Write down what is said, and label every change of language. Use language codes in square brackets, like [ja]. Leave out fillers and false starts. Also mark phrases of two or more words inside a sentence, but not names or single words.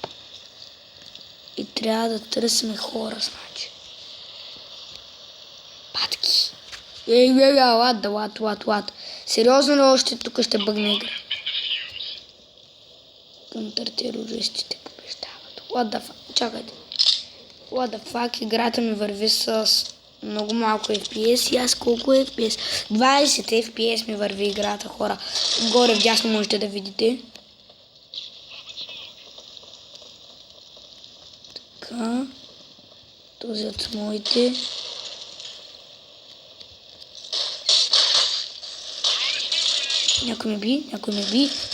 [bg] И трябва да търсим хора, значи. Патки. Лад. Сериозно ли още тук ще бъгне игра? Контртерористите побеждават. [en] What the fuck? Чакайте. What the fuck? [bg] Играта ми върви с много малко FPS и аз колко FPS? 20 FPS ми върви играта, хора. Горе вдясно можете да видите. Така. Този от моите. Някой ме би.